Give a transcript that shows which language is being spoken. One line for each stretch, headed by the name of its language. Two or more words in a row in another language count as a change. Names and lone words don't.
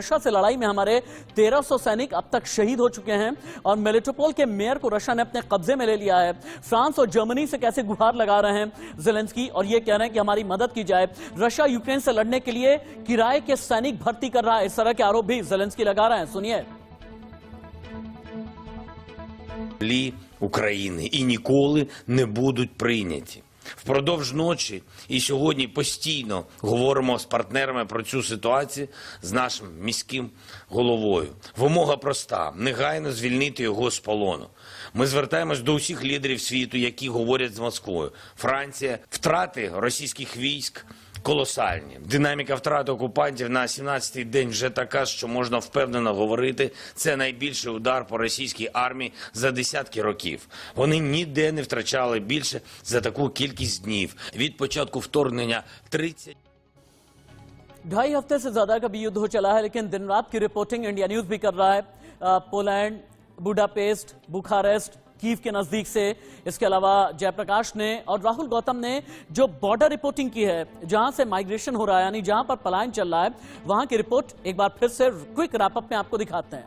Hindi: रशिया से लड़ाई में हमारे 1300 सैनिक अब तक शहीद हो चुके हैं और मेलिटोपोल के मेयर को रशिया ने अपने कब्जे में ले लिया है। फ्रांस और जर्मनी से कैसे गुहार लगा रहे हैं ज़ेलेंस्की और ये कह रहे हैं कि हमारी मदद की जाए। रशिया यूक्रेन से लड़ने के लिए किराए के सैनिक भर्ती कर रहा है, इस तरह के आरोप भी ज़ेलेंस्की लगा रहे हैं। सुनिए।
Ukrainian: України і ніколи не будуть прийняті. Впродовж ночі і сьогодні постійно говоримо з партнерами про цю ситуацію з нашим міським головою. Вимога проста – негайно звільнити його з полону. Ми звертаємось до усіх лідерів світу, які говорять з Москвою. Франція, втрати російських військ колосальні. Динаміка втрат окупантів на 17-й день вже така, що можна впевнено говорити, це найбільший удар по російській армії за десятки років. Вони ніде не втрачали більше за таку кількість днів. Від початку вторгнення 30...
Hindi: 2.5 हफ्ते से ज्यादा का भी युद्ध हो चला है, लेकिन दिन रात की रिपोर्टिंग इंडिया न्यूज भी कर रहा है। पोलैंड, बुडापेस्ट, बुखारेस्ट, कीव के नजदीक से। इसके अलावा जयप्रकाश ने और राहुल गौतम ने जो
English: border reporting
Hindi: की है, जहां से माइग्रेशन हो रहा है, यानी जहां पर पलायन चल रहा है, वहां की रिपोर्ट एक बार फिर से
English: quick wrap-up
Hindi: में आपको दिखाते हैं।